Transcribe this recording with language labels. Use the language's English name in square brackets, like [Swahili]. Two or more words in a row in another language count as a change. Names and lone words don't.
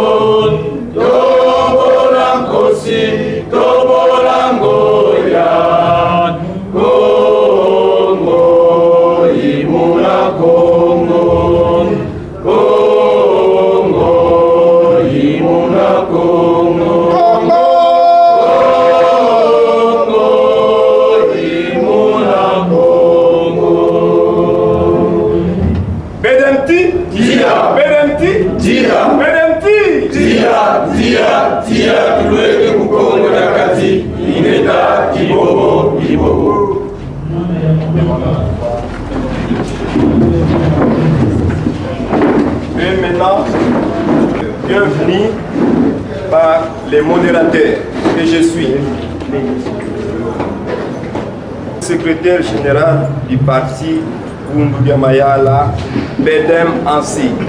[Lingala] Tobolankosi, Tobolangoya, Congo, Imuna Congo, Congo, Imuna Congo. Bedemti! Dia! Bedemti! Dia! Bedemti! Dia! [Kituba (Democratic Republic of Congo)] Tuleke kukongo na kati, ineta ibobo. [French] Et maintenant, bienvenue par les modérateurs que je suis. Secrétaire général du parti Bunduga Mayala, Bedem Ansi.